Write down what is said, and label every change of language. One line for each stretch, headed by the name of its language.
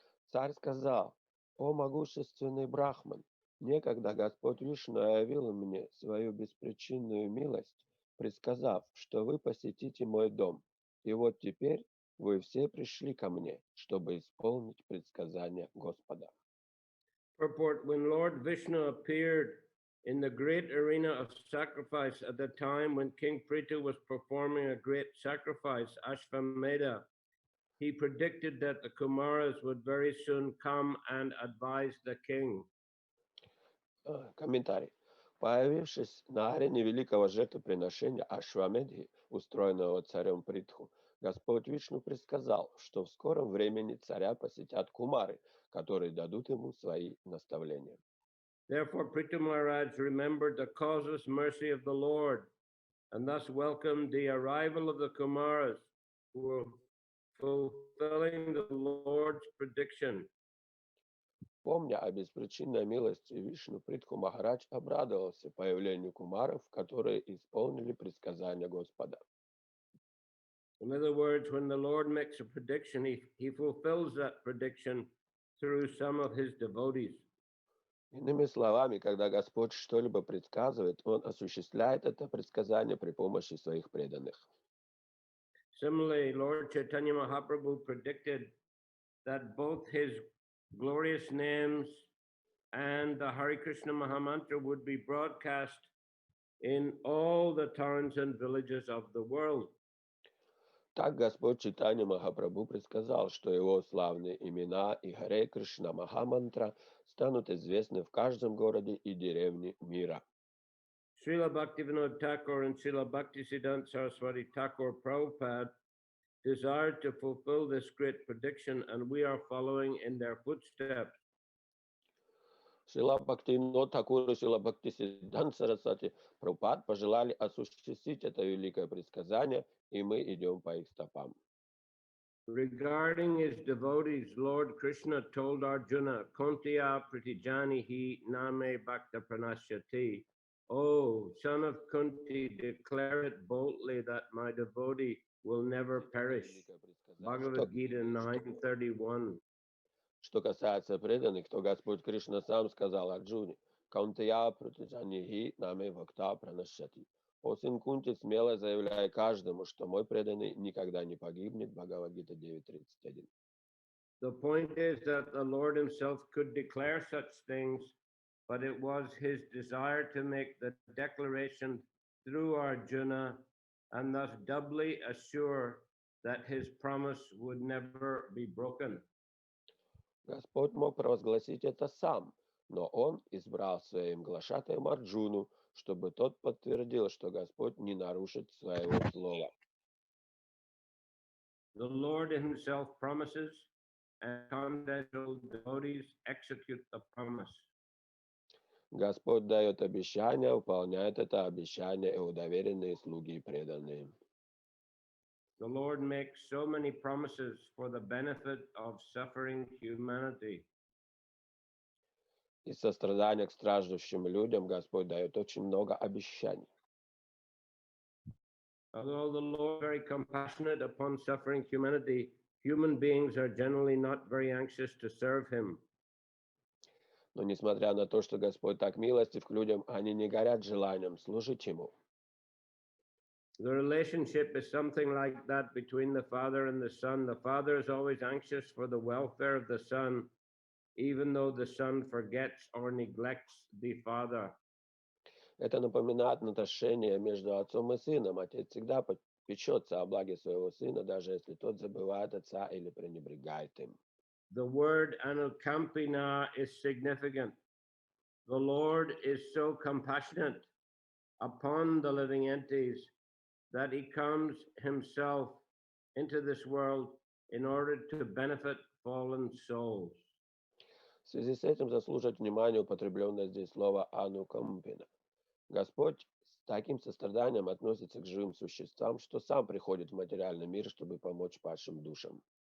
Russian: Царь сказал: «О могущественный Брахман, некогда Господь Вишну явил мне свою беспричинную милость, предсказав, что вы посетите мой дом, и вот теперь вы все пришли ко мне, чтобы исполнить предсказание Господа».
English: Purport: when Lord Vishnu appeared in the great arena of sacrifice at the time when King Prithu was performing a great sacrifice, Ashvamedha, he predicted that the Kumaras would very soon come and advise the king.
Russian: Комментарий. Появившись на арене великого жертвоприношения Ашвамедхи, устроенного царем Притху, Господь Вишну предсказал, что в скором времени царя посетят кумары, которые дадут ему свои наставления.
English: Therefore, Prithu Maharaj remembered the causeless mercy of the Lord, and thus welcomed the arrival of the Kumaras, who were fulfilling the Lord's prediction.
Russian: Помня о беспричинной милости Вишну, Притху Махарадж обрадовался появлению кумаров, которые исполнили предсказания Господа.
English: In other words, when the Lord makes a prediction, he fulfills that prediction through some of his devotees.
Russian: Иными словами, когда Господь что-либо предсказывает, Он осуществляет это предсказание при помощи своих преданных.
English: Similarly, Lord Chaitanya Mahaprabhu predicted that both his glorious names and the Hare Krishna Mahamantra would be broadcast in all the towns and villages of the world.
Russian: Так Господь Чайтанья Махапрабху предсказал, что его славные имена и Харе Кришна Махамантра станут известны в каждом городе и деревне мира.
English: Srila Bhaktivinoda Thakur and Srila Bhaktisiddhanta Saraswati Thakur Prabhupada desired to fulfill this great prediction, and we are following in their footsteps.
Russian: Шрила Бхактивинода Тхакур и Шрила Бхактисиддханта Сарасвати Прабхупад пожелали осуществить это великое предсказание, и мы идем по их стопам.
English: Regarding his devotees, Lord Krishna told Arjuna,
Sanskrit: Kuntiya Pratijanihi Name Bhakta Pranashyati.
English: Oh, son of Kunti, declare it boldly that my devotee will never perish. Bhagavad Gita 9:31.
Russian: Что касается преданных, то Господь Кришна сам сказал Арджуне:
Sanskrit: «Каунтая пратиджанихи наме бхакта пранашяти».
Russian: О сын Кунти, смело заявляя каждому, что мой преданный никогда не погибнет. Бхагавад-гита 9:31.
English: The point is that the Lord himself could declare such things, but it was his desire to make the declaration through Arjuna, and thus doubly assure that his promise would never be broken.
Russian: Господь мог провозгласить это сам, но он избрал своим глашатаем Арджуну, чтобы тот подтвердил, что Господь не нарушит своего слова.
English: The Lord himself promises, and confidential devotees execute the promise.
Russian: Господь дает обещание, выполняет это обещание его доверенные слуги и преданные.
English: The Lord makes so many promises for the benefit of suffering humanity.
Russian: Из сострадания к страждущим людям Господь дает очень много обещаний.
English: Although the Lord is very compassionate upon suffering humanity, human beings are generally not very anxious to serve him.
Russian: Но несмотря на то, что Господь так милостив к людям, они не горят желанием служить Ему.
English: The relationship is something like that between the father and the son. The father is always anxious for the welfare of the son, even though the son forgets or neglects the father.
Russian: Это напоминает отношения между отцом и сыном. Отец всегда печется о благе своего сына, даже если тот забывает отца или пренебрегает им.
English: The word anukampina is significant. The Lord is so compassionate upon the living entities that he comes himself into this world in order to benefit fallen souls.
Russian: В связи с этим заслуживает внимания употребленное здесь слово «анукампина». Господь с таким состраданием относится к живым существам, что сам приходит в материальный мир, чтобы помочь падшим душам.